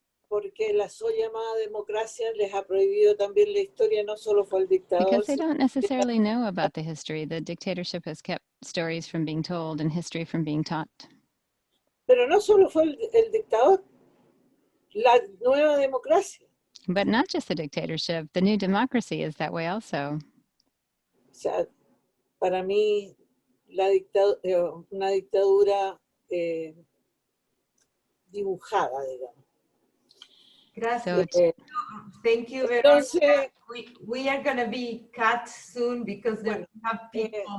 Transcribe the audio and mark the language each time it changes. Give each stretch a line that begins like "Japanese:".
Spanish: Porque la so llamada democracia les ha prohibido también la historia, no solo fue el dictador.
English: Because they don't necessarily know about the history. The dictatorship has kept stories from being told and history from being taught.
Spanish: Pero no solo fue el dictador, la nueva democracia.
English: But not just the dictatorship, the new democracy is that way also.
Spanish: O sea, para mí, una dictadura dibujada, digamos. Gracias.
English: So Thank you, Verónica.
Spanish: Entonces,
English: We are going to be cut soon because we have people.